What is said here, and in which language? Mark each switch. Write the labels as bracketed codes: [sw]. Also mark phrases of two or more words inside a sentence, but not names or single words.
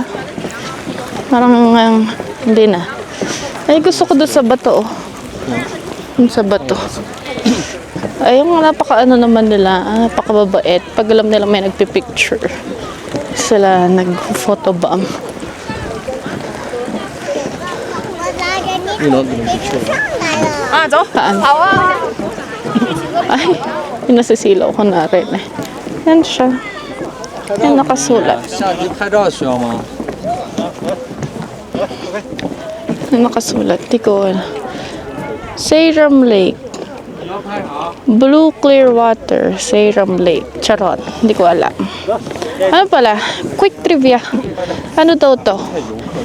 [tl] Parang hindi na. Ay, gusto ko doon sa bato. Oh. Yung sa bato. Ay, yung napaka-ano naman nila, napaka-babait. Pag alam nila may nagpipicture, sila nag-photobomb. [en] You know, [tl] yung picture. Saan? Ay, pinasisilaw ko na rin eh. Yan siya. Yan nakasulat. [zh] 下去拍照需要吗？ [tl] Yan nakasulat. Di ko alam. [en] Seiram Lake. Blue clear water. Seiram Lake. Charot. [tl] Hindi ko alam. Ano pala? [en] Quick trivia. [tl] Ano daw to?